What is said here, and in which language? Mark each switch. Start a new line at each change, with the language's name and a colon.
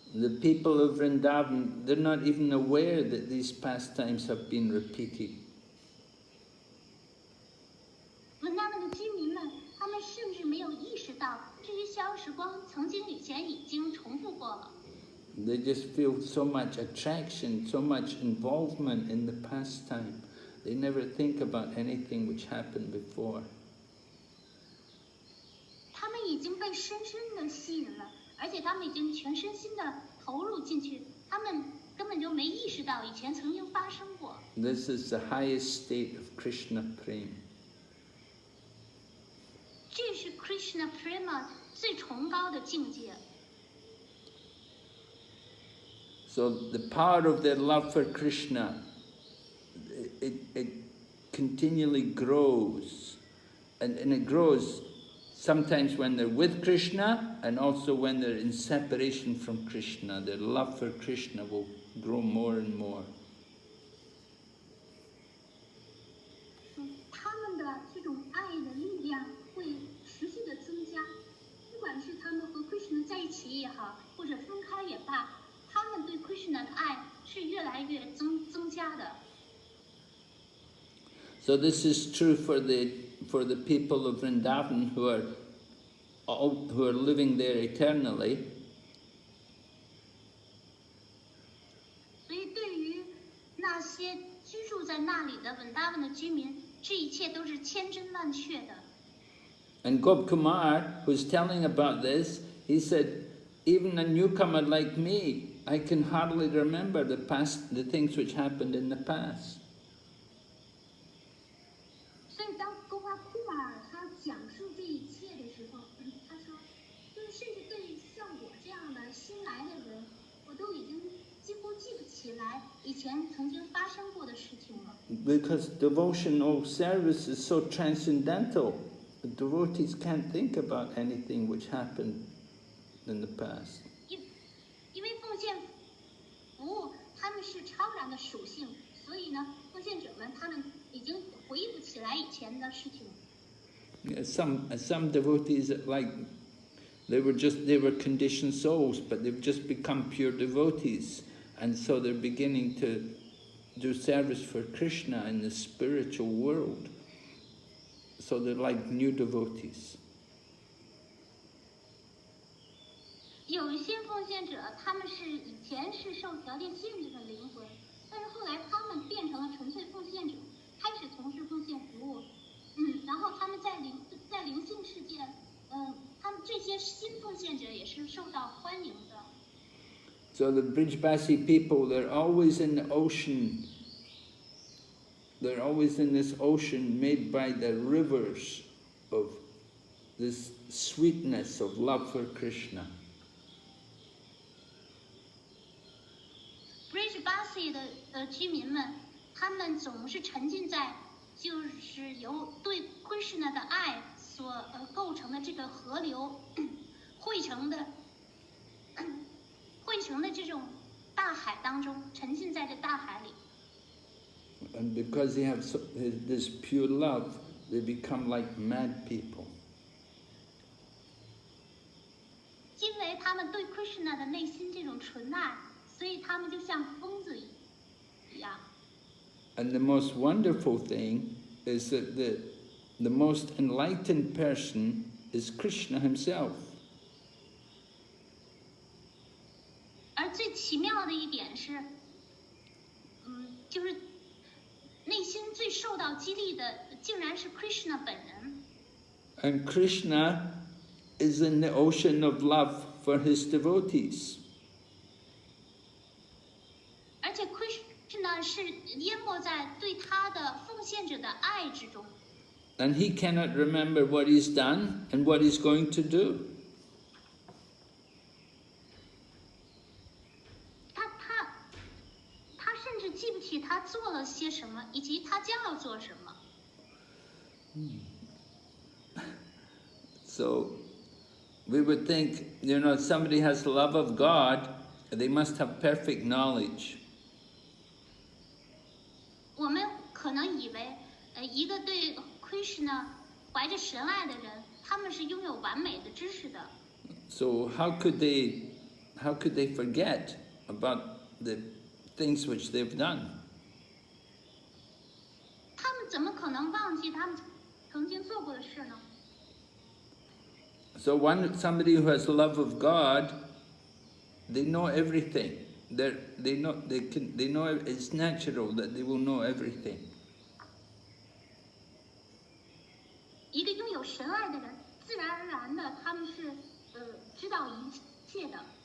English: The people of Vrindavan, they're not even aware that these pastimes have been repeated.
Chinese: 稳达文的居民们，他们甚至没有意识到这些逍遥时光曾经以前已经重复过了。
English: They just feel so much attraction, so much involvement in the pastime. They never think about anything which happened before.
Chinese: 他们已经被深深的吸引了，而且他们已经全身心的投入进去，他们根本就没意识到以前曾经发生过。
English: This is the highest state of Krishna Prem.
Chinese: 这是 Krishna Prema 最崇高的境界。
English: So the power of their love for Krishna, it continually grows. And it grows sometimes when they're with Krishna and also when they're in separation from Krishna. Their love for Krishna will grow more and more.
Chinese: 他们的这种爱的力量会持续的增加，不管是他们和 Krishna 在一起也好，或者分开也罢。他们对 Krishna 的爱是越来越增加的。
English: So this is true for the people of Vrindavan who are living there eternally.
Chinese: 所以对于那些居住在那里的稳达文的居民，这一切都是千真万确的。
English: And Gopkumar, who's telling about this, he said, even a newcomer like me, I can hardly remember the things which happened in the past.
Chinese: 所以当勾巴库马尔他讲述这一切的时候，他说，就是甚至对像我这样的新来的人，我都已经几乎记不起来以前曾经发生过的事情了。
English: Because devotional service is so transcendental, the devotees can't think about anything which happened in the past.
Chinese: 因为奉献服务他们是超然的属性，所以呢，奉献者们他们已经回忆不起来以前的事情。
English: Yeah, some devotees like they were conditioned souls, but they've just become pure devotees, and so they're beginning to do service for Krishna in the spiritual world. So they're like new devotees.
Chinese: 有一些奉献者，他们是以前是受条件限制的灵魂，但是后来他们变成了纯粹奉献者，开始从事奉献服务。然后他们在灵性世界，他们这些新奉献者也是受到欢迎的。
English: So the Brijbasi people, they're always in the ocean. They're always in this ocean made by the rivers of this sweetness of love for Krishna.
Chinese: Brhad 的居民们，他们总是沉浸在就是由对 Krishna 的爱所构成的这个河流汇成的成了这种大海当中，沉浸在这大海里。
English: And because they have this pure love, they become like mad people.
Chinese: 因为他们对 Krishna 的内心这种纯爱，所以他们就像疯子一样。
English: And the most wonderful thing is that the most enlightened person is Krishna himself.
Chinese: 而最奇妙的一点是，就是内心最受到激励的，竟然是 Krishna 本人。
English: And Krishna is in the ocean of love for his devotees.
Chinese: 而且 Krishna 是淹没在对他的奉献者的爱之中。
English: And he cannot remember what he's done and what he's going to do.
Chinese: 他甚至记不起他做了些什么，以及他将要做什么。
English: So we would think, somebody has the love of God, they must have perfect knowledge.
Chinese: 我们可能以为，一个对 Krishna 怀着神爱的人，他们是拥有完美的知识的。
English: So how could they forget about the things which they've done?
Chinese: 他们怎么可能忘记他们曾经做过的事呢？
English: So somebody who has love of God, they know everything. They know it's natural that they will know everything.
Chinese: 一个拥有神爱的人，自然而然的，他们是知道一切的。